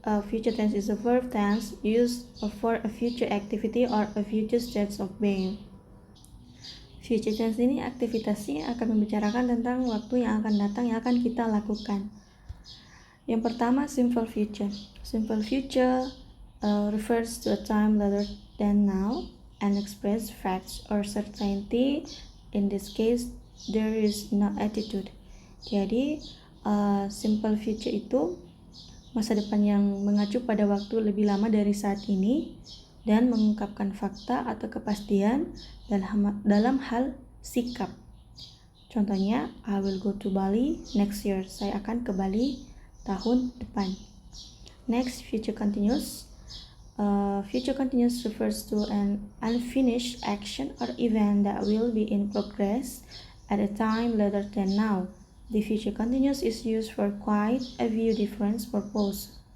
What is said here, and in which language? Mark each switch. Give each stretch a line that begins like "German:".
English: Future tense is a verb tense used for a future activity or a future state of being.
Indonesian: Future tense ini aktivitasnya akan membicarakan tentang waktu yang akan datang yang akan kita lakukan. Yang pertama, simple future.
English: Simple future refers to a time later than now and express facts or certainty. In this case, there is no attitude.
Indonesian: Jadi, simple future itu masa depan yang mengacu pada waktu lebih lama dari saat ini dan mengungkapkan fakta atau kepastian dalam hal sikap.
English: Contohnya, I will go to Bali next year.
Indonesian: Saya akan ke Bali tahun depan.
English: Next, future continuous. Future continuous refers to an unfinished action or event that will be in progress at a time later than now. The future continuous is used for quite a few different purposes.